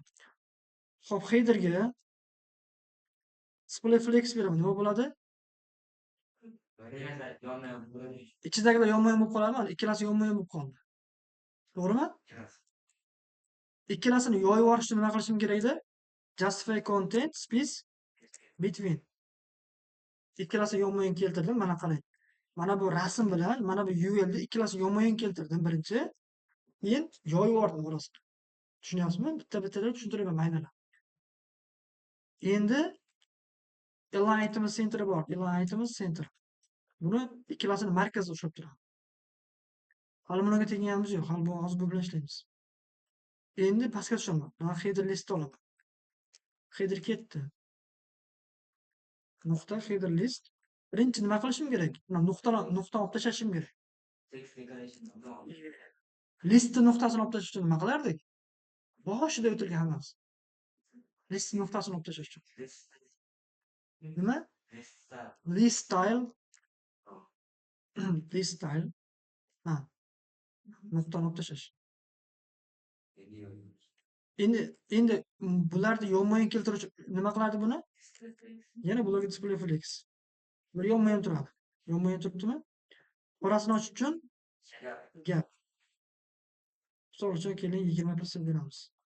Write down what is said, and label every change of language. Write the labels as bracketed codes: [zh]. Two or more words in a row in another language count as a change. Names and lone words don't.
[uz] Xo'p, headerga [en] display flex [uz] beraman. Nima bo'ladi? Ichidagilar yonma-yon bo'lib qoladimi? Ikkalasi yonma-yon bo'lib qoldi. To'g'rimi? Ikkalasini yoyib yuborish uchun nima qilishim kerak edi? [en] Justify content space between. [uz] Ikkalasi yonma-yon keltirdim. Mana qarang. Mana bu rasm bilan, mana bu UL'da ikkalasi yonma-yon keltirdim birinchi. Keyin yoyib yubordim orasini. Tushunyapsizmi? Bitta-bittadan tushuntiraman maydalab. Endi [en] align items center [uz] bor. [en] Align items center. [uz] Buni ikkalasini markazda ushlab turadi. Hali bunaqa teginganimiz yo'q. Hali hozir bu bilan ishlaymiz. Endi pastga tushaman. Mana [en] header list [uz] olaman. Header ketdi. Nuqta [en] header list. [uz] Birinchi nima qilishim kerak? Mana nuqtani olib tashlashim kerak. Listni nuqtasini olib tashlash uchun nima qilardik? Boshida o'tilgan hammasi. List nuqtasini olib tashlash uchun. Nima? [en] List style. List style. [uz] Ha. Nuqtani olib tashlash. Endi bularni yonma-yon keltiruvchi nima qilardi buni? Yana bularga [en] display flex. [uz] Bir yonma-yon turadi. Yonma-yon turibdimi? Orasini ochish uchun gap. Misol uchun keling 20% beramiz.